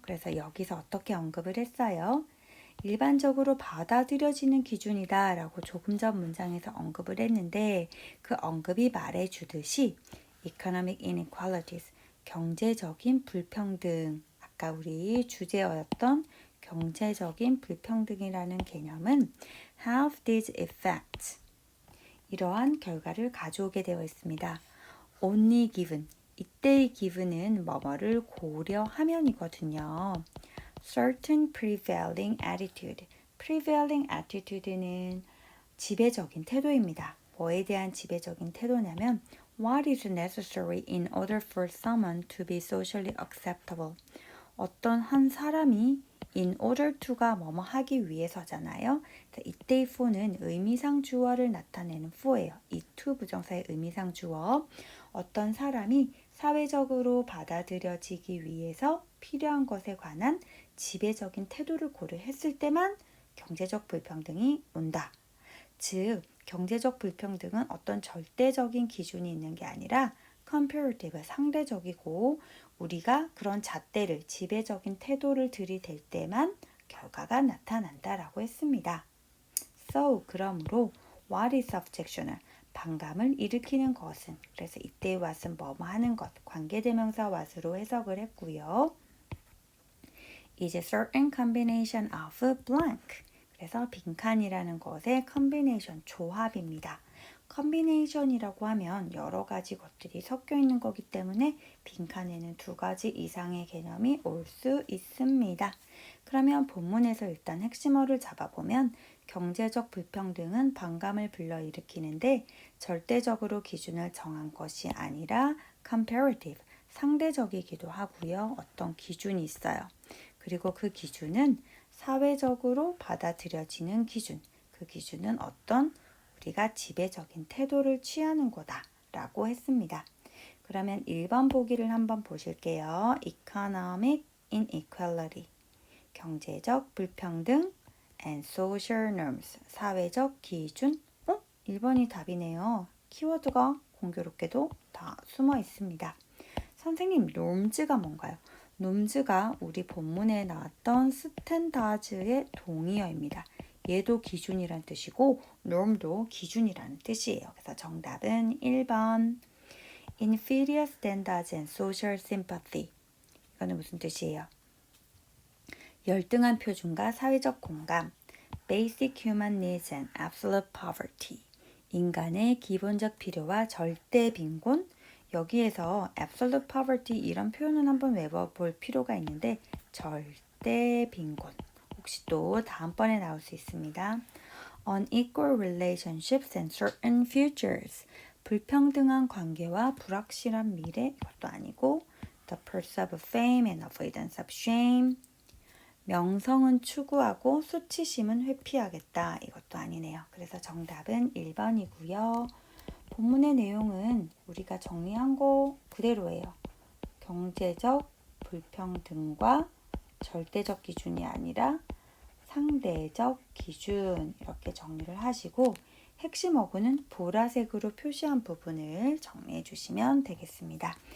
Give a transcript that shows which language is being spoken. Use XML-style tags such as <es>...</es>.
<ko>그래서 여기서 어떻게 언급을 했어요? 일반적으로 받아들여지는 기준이다 라고 조금 전 문장에서 언급을 했는데 그 언급이 말해주듯이 economic inequalities, 경제적인 불평등, 아까 우리 주제였던 경제적인 불평등이라는 개념은</ko> <en>have these effects,</en> <ko>이러한 결과를 가져오게 되어 있습니다. only given, 이때의 given은 뭐뭐를 고려하면이거든요. certain prevailing attitude, prevailing attitude는 지배적인 태도입니다. 뭐에 대한 지배적인 태도냐면</ko> <en>what is necessary in order for someone to be socially acceptable,</en> <ko>어떤 한 사람이 in order to가 뭐뭐 하기 위해서잖아요. 이때의 for는 의미상 주어를 나타내는 for예요. 이 to 부정사의 의미상 주어. 어떤 사람이 사회적으로 받아들여지기 위해서 필요한 것에 관한 지배적인 태도를 고려했을 때만 경제적 불평등이 온다. 즉, 경제적 불평등은 어떤 절대적인 기준이 있는 게 아니라 comparative, 상대적이고 우리가 그런 잣대를, 지배적인 태도를 들이댈 때만 결과가 나타난다라고 했습니다.</ko> <en>So,</en> <ko>그러므로</ko> <en>what is objectional?</en> <ko>반감을 일으키는 것은, 그래서 이때의 what은 뭐뭐 하는 것, 관계대명사 what으로 해석을 했고요.</ko> <en>is a certain combination of blank.</en> <ko>그래서 빈칸이라는 것의 combination, 조합입니다. combination이라고 하면 여러 가지 것들이 섞여 있는 거기 때문에 빈칸에는 두 가지 이상의 개념이 올 수 있습니다. 그러면 본문에서 일단 핵심어를 잡아보면 경제적 불평등은 반감을 불러일으키는데 절대적으로 기준을 정한 것이 아니라 comparative, 상대적이기도 하고요. 어떤 기준이 있어요. 그리고 그 기준은 사회적으로 받아들여지는 기준, 그 기준은 어떤 우리가 지배적인 태도를 취하는 거다라고 했습니다. 그러면 1번 보기를 한번 보실게요.</ko> <en>Economic inequality, 경제적 불평등 and social norms, 사회적 기준.</en> <ko>1번이 답이네요. 키워드가 공교롭게도 다 숨어 있습니다. 선생님, norms가 뭔가요? norms가 우리 본문에 나왔던 스탠다드의 동의어입니다. 얘도 기준이란 뜻이고 norm도 기준이라는 뜻이에요. 그래서 정답은 1번.</ko> <en>inferior standards and social sympathy.</en> <ko>이거는 무슨 뜻이에요? 열등한 표준과 사회적 공감.</ko> <en>basic human needs and absolute poverty.</en> <ko>인간의 기본적 필요와 절대 빈곤. 여기에서 absolute poverty 이런 표현은 한번 외워볼 필요가 있는데 절대 빈곤. 혹시 또 다음번에 나올 수 있습니다.</ko> <en>unequal relationships and certain futures.</en> <ko>불평등한 관계와 불확실한 미래. 이것도 아니고</ko> <en>the pursuit of fame and avoidance of shame.</en> <ko>명성은 추구하고 수치심은 회피하겠다. 이것도 아니네요. 그래서 정답은 1번이고요. 본문의 내용은 우리가 정리한 거 그대로예요. 경제적 불평등과 절대적 기준이 아니라 상대적 기준, 이렇게 정리를 하시고 핵심 어구는 보라색으로 표시한 부분을 정리해 주시면 되겠습니다.</ko>